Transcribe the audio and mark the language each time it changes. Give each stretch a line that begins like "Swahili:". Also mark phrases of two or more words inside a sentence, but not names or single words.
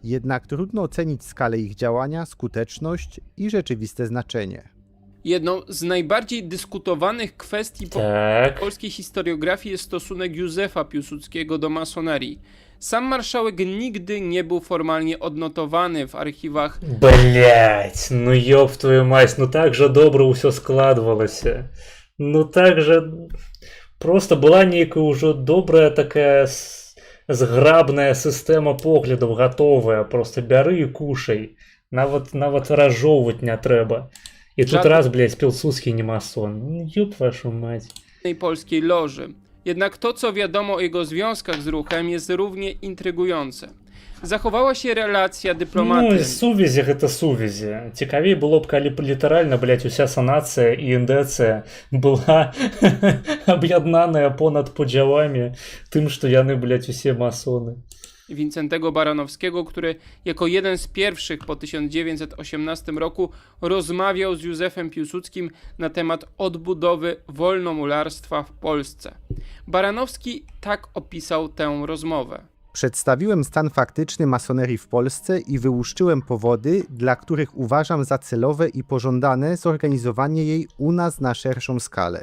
Polish: Jednak trudno ocenić skalę ich działania, skuteczność i rzeczywiste znaczenie. Jedną z najbardziej dyskutowanych kwestii Tak. polskiej historiografii jest stosunek Józefa Piłsudskiego do masonerii. Sam marszałek nigdy nie był formalnie odnotowany w archiwach.
Russian: Блять, ну ёб твою мать,
Belarusian: ну так же добра ўсё складвалася. Ну так же просто была нейкая ўжо добрая такая зграбная сістэма поглядаў гатовая, просто бяры і кушай. Нават разжоўваць не трэба. І тут раз, блядь, Пілсудскі не масон.
Russian: Ну ёб вашу мать.
Polish: Polskiej loży. Jednak to, co wiadomo o jego związkach z ruchem, jest równie intrygujące. Zachowała się relacja Ну, dyplomaty.
Belarusian: сувязі гэта сувязі. Цікавей было б, калі б літаральна, блядь, уся санацыя і індэцыя была аб'яднаная понад подзяламі тым, што яны, блядь, усе масоны.
Polish: Wincentego Baranowskiego, który jako jeden z pierwszych po 1918 roku rozmawiał z Józefem Piłsudskim na temat odbudowy wolnomularstwa w Polsce. Baranowski tak opisał tę rozmowę. Przedstawiłem stan faktyczny masonerii w Polsce i wyłuszczyłem powody, dla których uważam za celowe i pożądane zorganizowanie jej u nas na szerszą skalę.